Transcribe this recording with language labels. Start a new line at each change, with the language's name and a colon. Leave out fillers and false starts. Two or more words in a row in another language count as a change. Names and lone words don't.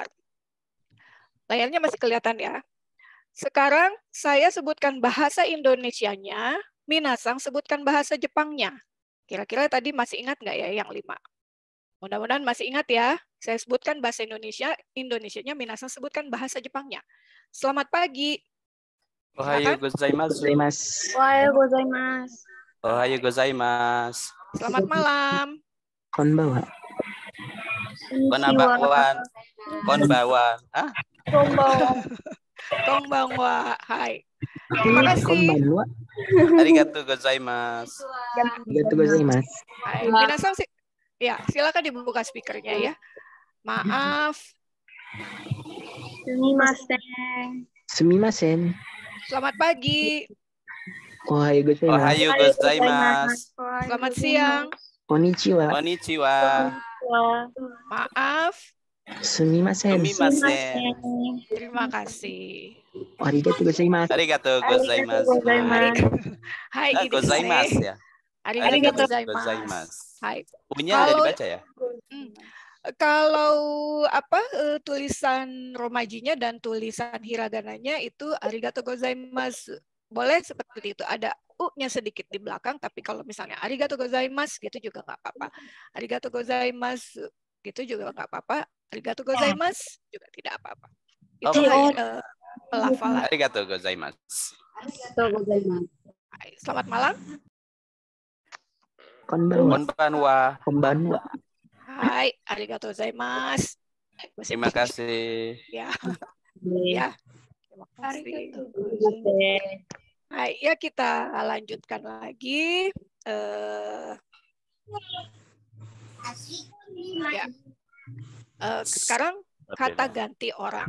Indonesian: Layarnya masih kelihatan ya. Sekarang saya sebutkan bahasa Indonesianya, Minasang sebutkan bahasa Jepangnya. Kira-kira tadi masih ingat nggak ya yang 5? Mudah-mudahan masih ingat ya. Saya sebutkan bahasa Indonesianya, Minasang sebutkan bahasa Jepangnya. Selamat pagi.
Japanese: おはようございます. おはようございます. おはようございます.
Indonesian: Selamat malam.
Japanese: こんばわ. こんばんは。こんばんは。あ, こんばんは.
Indonesian: Hai. Terima kasih.
Japanese: こんばんは. ありがとうございます. ありがとうございます. Hai.
Indonesian: Minasang ya, silakan dibuka speakernya ya. Maaf.
Japanese: すみません. すみません.
Indonesian: Selamat pagi.
Japanese: おはようございます. おはようございます.
Indonesian: Selamat siang.
Japanese: こんにちは. こんにちは.
Indonesian: Maaf.
Japanese: すみません. すみません.
Indonesian: Terima kasih.
Japanese: ありがとうございます. ありがとうございます. Hai. あ、ございますや. ありがとうございます. ございます. Hai.
Indonesian: Punya ada Kalau- dibaca ya? Kalau tulisan romajinya dan tulisan hiragananya itu
Japanese: ありがとうございます.
Indonesian: Boleh seperti itu. Ada u-nya sedikit di belakang, tapi kalau misalnya
Japanese: ありがとうございます
Indonesian: gitu juga nggak apa-apa.
Japanese: ありがとうございます
Indonesian: gitu juga nggak apa-apa.
Japanese: ありがとうございます
Indonesian: juga tidak apa-apa. Itu pelafalan.
Japanese: ありがとうございます. ありがとうございます.
Indonesian: Hai, selamat malam.
Japanese: こんばんは. こんばんは. こんばんは. はい、ありがとうございます.
Indonesian: Terima kasih. Ya, ya. Terima kasih. Hai, ya kita lanjutkan lagi. Ya. Sekarang kata ganti orang.